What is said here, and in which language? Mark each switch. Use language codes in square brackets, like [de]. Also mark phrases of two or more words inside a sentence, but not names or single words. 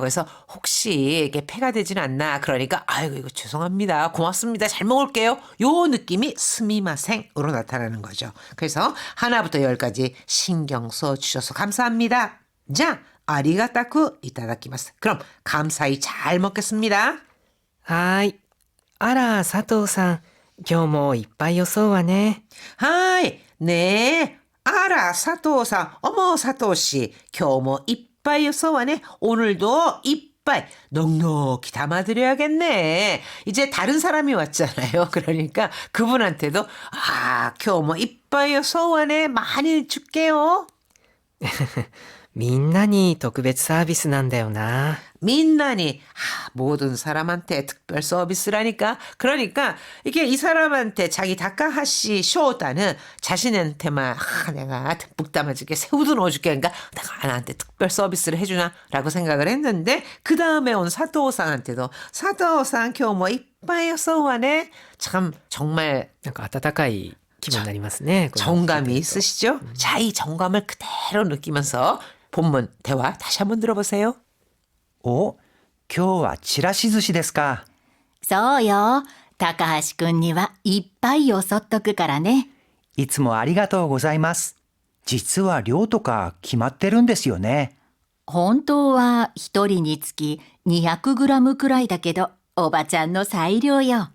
[ko] 그래서 혹시 이게 폐가 되진 않나. 그러니까 아이고 이거 죄송합니다. 고맙습니다. 잘 먹을게요. 요 느낌이 스미마생으로 나타나는 거죠. 그래서 하나부터 열까지 신경 써주셔서 감사합니다. 자, [ja] ありがたく いただきます. [ko] 그럼 감사히 잘 먹겠습니다. [ja] はーい。あら、佐藤さん。今日もいっぱいよそうはね。 [ko] 하이, 네. 아라, 사토상. 어머, 사토씨. [ja] きょうも いっぱい よそうわね. [ko] 오늘도 이빠이 넉넉히 담아드려야겠네. 이제 다른 사람이 왔잖아요. 그러니까 그분한테도, [ja] きょうも いっぱい よそうわね. [ko] 많이 줄게요. [ja] みんなに特別サービスなんだよな。 [ko] 민나니 모든 사람한테 특별 서비스라니까. 그러니까 이게 이 사람한테 자기 다카하시 쇼다는 자신한테만 내가 듬뿍 담아줄게, 새우도 넣어줄게, 그러니까 내가 나한테 특별 서비스를 해주나 라고 생각을 했는데, 그 다음에 온 사토상한테도 사토상 [ja] 今日もいっぱいそうはね. [ko] 참 정말 [ja] なんか温かい気分になりますね。これ [ko] 정감이 있으시죠? 자, 이 정감을 그대로 느끼면서 본문 대화 다시 한번 들어보세요. [ja] お、今日はちらし寿司ですか。そうよ。高橋くんにはいっぱいよそっとくからね。いつもありがとうございます。実は量とか決まってるんですよね。本当は一人につき200グラムくらいだけど、おばちゃんの裁量よ。